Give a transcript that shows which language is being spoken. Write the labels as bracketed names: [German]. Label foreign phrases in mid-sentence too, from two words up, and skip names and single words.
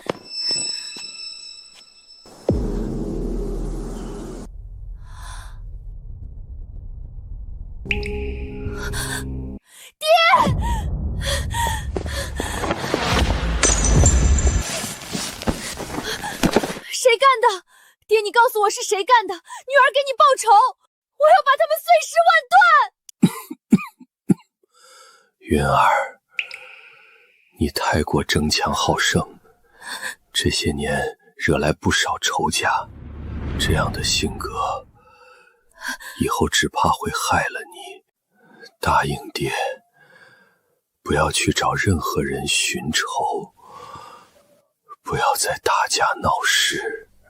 [Chinese] 爹！谁干的？爹，你告诉我是誰干的，女兒給你報仇，我要把他們碎屍萬段。雲兒，你太過爭強好勝，這些年惹來不少仇家，這樣的性格，以後只怕會害了你。答應爹，不要去找任何人尋仇，不要再打架鬧事。